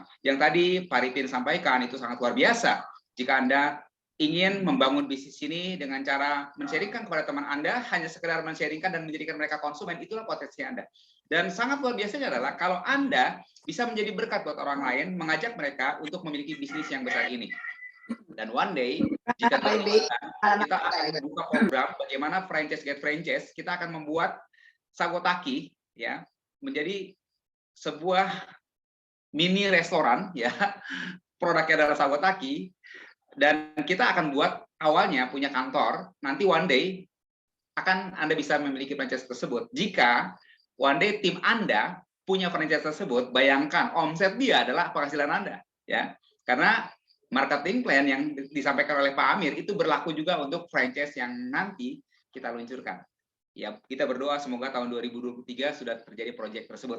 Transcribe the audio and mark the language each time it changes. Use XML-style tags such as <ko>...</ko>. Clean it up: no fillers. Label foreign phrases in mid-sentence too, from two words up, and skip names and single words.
<id>Yang tadi Pak Ripin sampaikan itu sangat luar biasa. Jika Anda ingin membangun bisnis ini dengan cara men-sharingkan kepada teman Anda, hanya sekedar men-sharingkan dan menjadikan mereka konsumen, itulah potensi Anda. Dan sangat luar biasanya adalah kalau Anda bisa menjadi berkat buat orang lain, mengajak mereka untuk memiliki bisnis yang besar ini.</id> <en>Dan one day,</en> <id>jika Tuhan izinkan, kita akan membuka program bagaimana</id> <en>franchise get franchise,</en> <id>kita akan membuat Sagotaki ya menjadi sebuah mini restoran ya. Produknya adalah Sagotaki, dan kita akan buat awalnya punya kantor, nanti</id> <en>one day</en> <id>akan Anda bisa memiliki franchise tersebut. Jika</id> <en>one day</en> <id>tim Anda punya franchise tersebut, bayangkan omset dia adalah penghasilan Anda, ya. Karena</id> <en>marketing plan</en> <id>yang disampaikan oleh Pak Amir itu berlaku juga untuk franchise yang nanti kita luncurkan. Ya, kita berdoa semoga tahun 2023 sudah terjadi proyek tersebut.</id>